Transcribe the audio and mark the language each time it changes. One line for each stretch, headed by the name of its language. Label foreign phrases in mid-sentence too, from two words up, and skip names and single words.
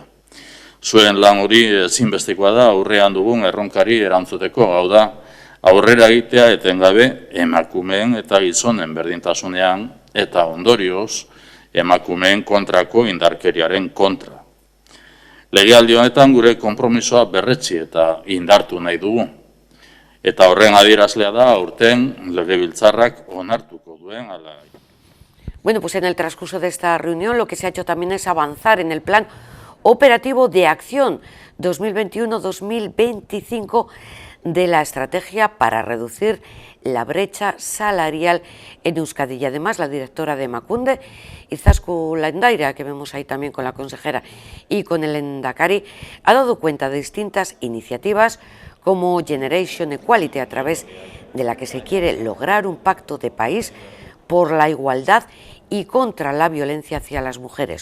Basque: Zuen lan hori ezinbestekoa da aurrean dugun erronkari erantzuteko, hau da, aurrera egitea etengabe emakumeen eta gizonen berdintasunean eta ondorioz emakumeen kontrako indarkeriaren kontra. Legealdi honetan gure konpromisoa berretsi eta indartu nahi dugu. Eta horren adierazlea da aurten legebiltzarrak onartuko duen ala.
Spanish: Bueno, pues en el transcurso de esta reunión lo que se ha hecho también es avanzar en el plan operativo de acción 2021-2025 de la estrategia para reducir la brecha salarial en Euskadi. Y además la directora de Emakunde, Izaskun Landaira, que vemos ahí también con la consejera y con el Lehendakari, ha dado cuenta de distintas iniciativas como Generation Equality, a través de la que se quiere lograr un pacto de país por la igualdad y contra la violencia hacia las mujeres.